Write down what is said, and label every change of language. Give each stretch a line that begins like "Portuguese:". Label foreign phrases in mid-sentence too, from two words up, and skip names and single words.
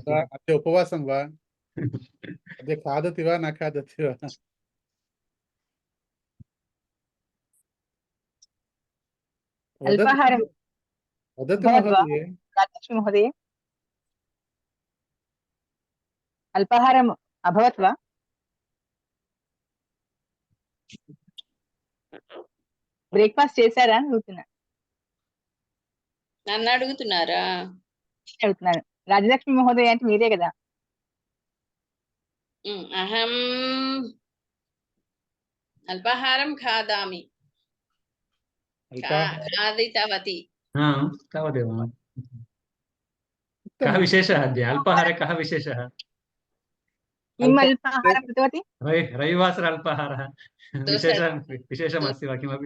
Sanskrit: अद्य उपवासं वा? अद्य खादति वा न खादति वा? वदतु अल्पाहारं वदतु अभवत् वा महोदये। राजलक्ष्मी महोदये? अल्पाहारम् अभवत् वा?
Telugu: బ్రేక్ఫాస్ట్ చేశారా అని అడుగుతున్నా. నన్ను అడుగుతున్నారా? అడుగుతున్నాను. రాజలక్ష్మి మహోదయ అంటే మీరే కదా?
Sanskrit: అహం అల్పాహారం ఖాదామి. खादितवती। तावदेव। कः विशेषः अद्य अल्पाहारे? कः विशेषः? किम् अल्पाहारं कृतवती? रविवासर अल्पाहारः विशेषमस्ति वा किमपि?